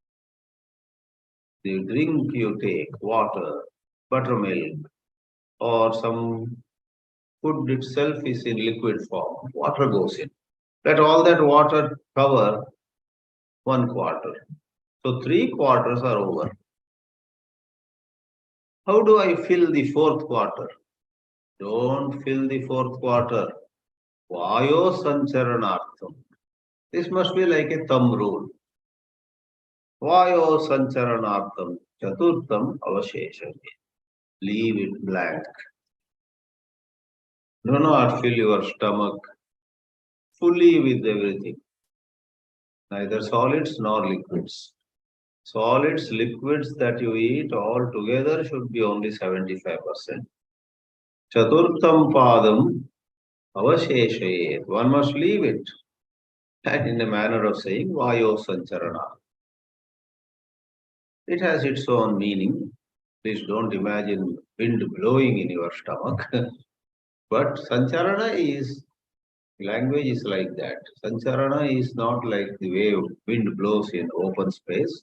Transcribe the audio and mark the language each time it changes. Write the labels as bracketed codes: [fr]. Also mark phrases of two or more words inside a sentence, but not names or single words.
[en] The drink you take, water, buttermilk, or some food itself is in liquid form, water goes in. Let all that water cover 1 quarter. So 3 quarters are over. How do I fill the 4th quarter? Don't fill the 4th quarter. [sa] Vayo sancharanartham. [en] This must be like a thumb rule. [sa] Vayo sancharanartham chaturtham avashesham. [en] Leave it blank. Do not fill your stomach fully with everything, neither solids nor liquids. Solids, liquids that you eat all together should be only 75%. [sa] Chaturtham padam avasheshayet. [en] One must leave it. And in a manner of saying, [sa] vayo sancharana. [en] It has its own meaning. Please don't imagine wind blowing in your stomach. But sancharana is, language is like that. Sancharana is not like the way wind blows in open space.